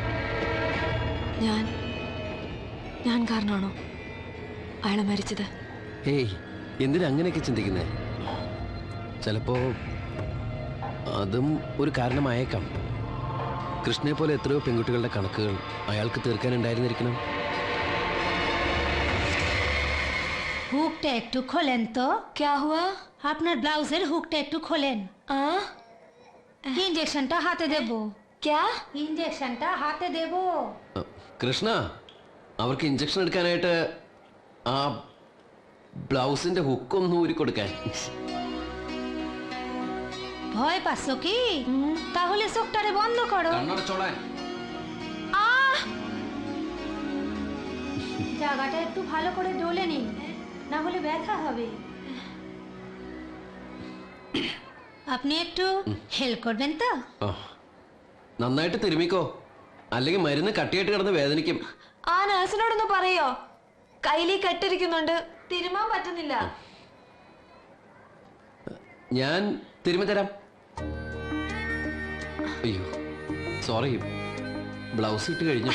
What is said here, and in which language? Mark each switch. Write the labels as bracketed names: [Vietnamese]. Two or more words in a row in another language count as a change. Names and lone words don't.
[Malayalam] ഞാൻ കാരണമാണോ അയാൾ മരിച്ചത്? ഏയ്, എന്തിനാ അങ്ങനെയൊക്കെ ചിന്തിക്കുന്നേ? ചിലപ്പോ അതും ഒരു കാരണമായേക്കാം. കൃഷ്ണയെ പോലെ എത്രയോ പെൺകുട്ടികളുടെ കണക്കുകൾ അയാൾക്ക് തീർക്കാനുണ്ടായിരുന്നിരിക്കണം. [Bangla] হুকটা একটু খোলেন তো। [Hindi] क्या हुआ? [Bangla] আপনার ব্লাউজের হুকটা একটু খোলেন। ইনজেকশনটা হাতে দেব। [Hindi] क्या? [Bangla] ইনজেকশনটা হাতে দেব। [Malayalam] കൃഷ്ണ, അവർക്ക് ഇഞ്ചക്ഷൻ എടുക്കാനായിട്ട് ആ ബ്ലൗസിന്റെ ഹുക്കൊന്ന് ഊരി കൊടുക്കാൻ. [Bangla] ভয় পাচ্ছ কি? তাহলে চোখটারে বন্ধ করো। জায়গাটা একটু ভালো করে ডলে নিন, না হলে ব্যথা হবে। আপনি একটু হেল্প করবেন তো? [Malayalam] നന്നായിട്ട് തിരുമിക്കോ, അല്ലെങ്കിൽ മരുന്ന് കട്ടിയായിട്ട് കിടന്ന് വേദനിക്കും. ആ നഴ്സിനോടൊന്ന് പറയോ, കയ്യിലീ കെട്ടിരിക്കുന്നുണ്ട്, തിരുമാൻ പറ്റുന്നില്ല. ഞാൻ തിരുമ്മി തരാം. അയ്യോ സോറി, ബ്ലൗസ് ഇട്ട് കഴിഞ്ഞു.